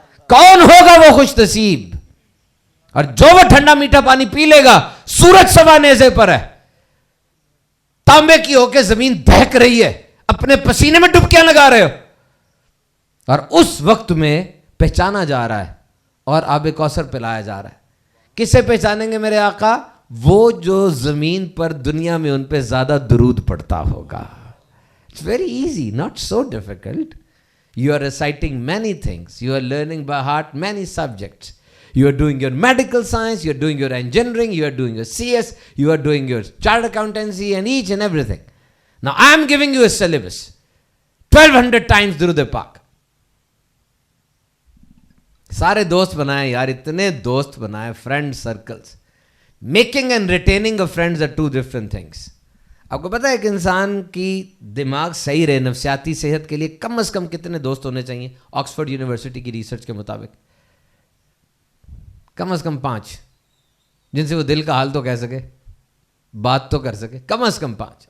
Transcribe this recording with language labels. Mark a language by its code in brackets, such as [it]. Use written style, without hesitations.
[ur] کون ہوگا وہ خوش نصیب؟ اور جو وہ ٹھنڈا میٹھا پانی پی لے گا، سورج سوا نیزے پر ہے، تانبے کی ہو کے زمین دہک رہی ہے، اپنے پسینے میں ڈبکیاں لگا رہے ہو، اور اس وقت میں پہچانا جا رہا ہے اور آب کوثر پلایا جا رہا ہے. کسے پہچانیں گے میرے آقا؟ وہ جو زمین پر دنیا میں ان پہ زیادہ درود پڑتا ہوگا. [en] It's very easy, not so difficult. You are reciting many things. You are learning by heart many subjects. You are doing your medical science, you are doing your engineering, you are doing your CS, you are doing your chartered accountancy and each and everything. Now I am giving you a syllabus. 1200 times درود پاک. [ur] سارے دوست بنائیں یار، اتنے دوست بنائیں، friend circles. [en] Making and retaining of friends are 2 different things. [ur] آپ کو پتا ہے کہ انسان کی دماغ صحیح رہے، نفسیاتی صحت کے لیے کم از کم کتنے دوست ہونے چاہیے؟ آکسفورڈ یونیورسٹی کی ریسرچ کے مطابق کم از کم 5، جن سے وہ دل کا حال تو کہہ سکے، بات تو کر سکے. کم از کم 5.